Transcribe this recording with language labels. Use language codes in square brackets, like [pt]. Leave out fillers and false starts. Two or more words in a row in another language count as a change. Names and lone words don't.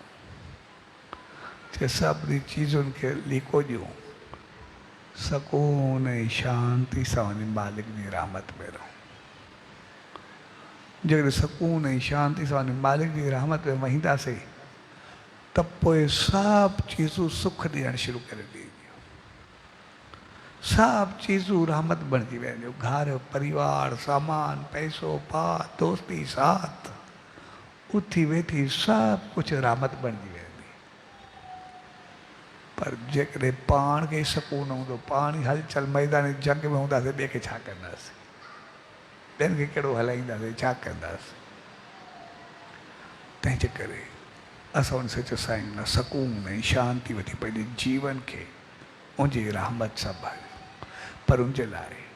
[sd] कि सभिनी चीज़ुनि खे लिको ॾियूं सकून ऐं शांति सां वञी मालिक जी रहमत में रहूं जेकॾहिं सकून ऐं शांति सां वञी मालिक जी रहमत में वहींदासीं त पोइ सभु चीज़ूं सुख ॾियणु शुरू करे ॾींदियूं सभु चीज़ूं रहमत बणिजी वेंदियूं घर परिवार सामान पैसो पात दोस्ती साथ उथी वेठी सभु कुझु रहमत बणिजी वेंदी पर जेकॾहिं पाण खे सकून हूंदो पाण ई हलचल मैदान जंग में हूंदासीं ॿिए खे छा कंदासीं ॿियनि खे कहिड़ो हलाईंदासीं छा कंदासीं तंहिंजे करे असां उन सच साईं न सकून ऐं शांति वठी पंहिंजे जीवन खे उनजी रहमत सां भरियो पर उनजे लाइ